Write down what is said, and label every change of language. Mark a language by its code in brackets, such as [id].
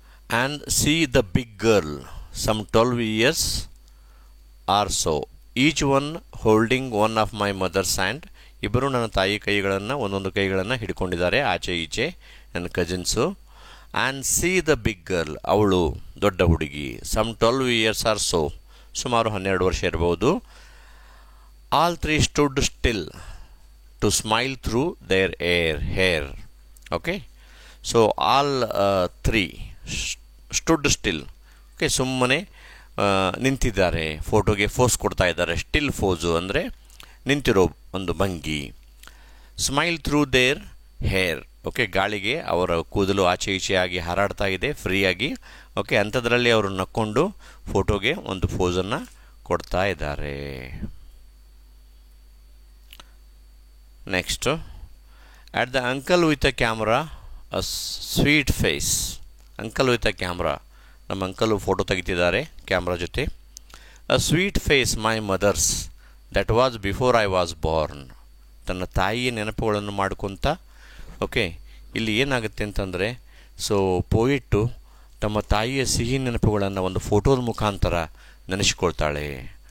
[en] and see the big girl, some 12 years or so, each one holding one of my mother's hand. [kn] ಇಬ್ಬರು ನನ್ನ ತಾಯಿ ಕೈಗಳನ್ನು, ಒಂದೊಂದು ಕೈಗಳನ್ನು ಹಿಡ್ಕೊಂಡಿದ್ದಾರೆ ಆಚೆ ಈಚೆ ನನ್ನ ಕಜಿನ್ಸು. [en] and see the big girl, [kn] ಅವಳು ದೊಡ್ಡ ಹುಡುಗಿ. [en] some 12 years or so, [kn] ಸುಮಾರು 12 ವರ್ಷ ಇರಬಹುದು. [en] All three stood still to smile through their hair. Okay, so all three stood still. [kn] Okay, ಸುಮ್ಮನೆ ನಿಂತಿದ್ದಾರೆ, ಫೋಟೋಗೆ ಫೋಸ್ ಕೊಡ್ತಾ ಇದ್ದಾರೆ. ಸ್ಟಿಲ್ ಫೋಸು ಅಂದರೆ ನಿಂತಿರೋ ಒಂದು ಭಂಗಿ. [en] Smile through their hair. [kn] Okay, ಗಾಳಿಗೆ ಅವರ ಕೂದಲು ಆಚೆ ಈಚೆಯಾಗಿ ಹಾರಾಡ್ತಾ ಇದೆ ಫ್ರೀಯಾಗಿ. ಓಕೆ, ಅಂಥದ್ರಲ್ಲಿ ಅವರು ನಕ್ಕೊಂಡು ಫೋಟೋಗೆ ಒಂದು ಫೋಸನ್ನು ಕೊಡ್ತಾ ಇದ್ದಾರೆ. [en] Next at the uncle with a camera, a sweet face. Uncle with a camera, [kn] ನಮ್ಮ ಅಂಕಲು ಫೋಟೋ ತೆಗಿತಿದ್ದಾರೆ ಕ್ಯಾಮ್ರಾ ಜೊತೆ. [en] A sweet face my mother's that was before I was born. [kn] ತನ್ನ ತಾಯಿಯ ನೆನಪುಗಳನ್ನು ಮಾಡ್ಕೊತ, ಓಕೆ, ಇಲ್ಲಿ ಏನಾಗುತ್ತೆ ಅಂತಂದರೆ, ಸೊ ಪೋಯಿಟ್ಟು ತಮ್ಮ ತಾಯಿಯ ಸಿಹಿ ನೆನಪುಗಳನ್ನು ಒಂದು ಫೋಟೋದ ಮುಖಾಂತರ ನೆನೆಸ್ಕೊಳ್ತಾಳೆ.